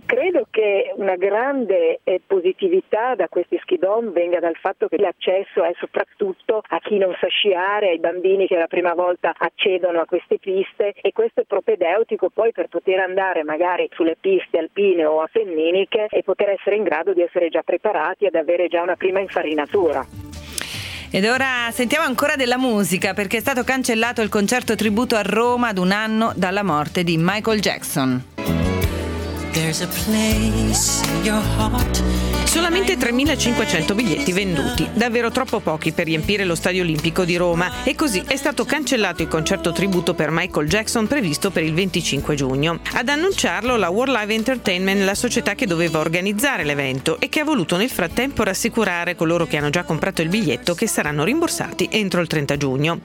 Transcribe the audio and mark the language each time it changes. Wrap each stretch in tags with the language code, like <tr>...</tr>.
<it>Credo che una grande positività da questi skidom venga dal fatto che l'accesso è soprattutto a chi non sa sciare, ai bambini che la prima volta accedono a queste piste, e questo è propedeutico poi per poter andare magari sulle piste alpine o appenniniche e poter essere in grado di essere già preparati ad avere già una prima infarinatura. Ed ora sentiamo ancora della musica, perché è stato cancellato il concerto tributo a Roma ad un anno dalla morte di Michael Jackson.</it> <en>There's a place in your heart.</en> <it>Solamente 3.500 biglietti venduti, davvero troppo pochi per riempire lo Stadio Olimpico di Roma, e così è stato cancellato il concerto tributo per Michael Jackson previsto per il 25 giugno. Ad annunciarlo la World Live Entertainment, la società che doveva organizzare l'evento e che ha voluto nel frattempo rassicurare coloro che hanno già comprato il biglietto che saranno rimborsati entro il 30 giugno.</it>